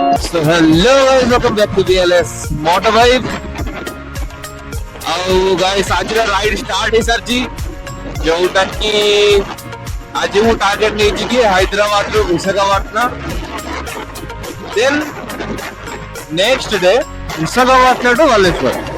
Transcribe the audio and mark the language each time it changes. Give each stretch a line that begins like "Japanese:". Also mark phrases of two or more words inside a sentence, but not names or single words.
English: So hello guys, welcome back to BLS Motor Vibe.
Odia: ଆଉ guys ଆଜିର
English: ride start
Odia: ହେଇସାରିଛି, ଯୋଉଟା କି ଆଜି ମୁଁ ଟାର୍ଗେଟ ନେଇଛି କି ହାଇଦ୍ରାବାଦରୁ ବିଶାଖାପାଟଣା,
English: then next day
Odia: ବିଶାଖାପାଟଣା ଟୁ ବାଲେଶ୍ୱର।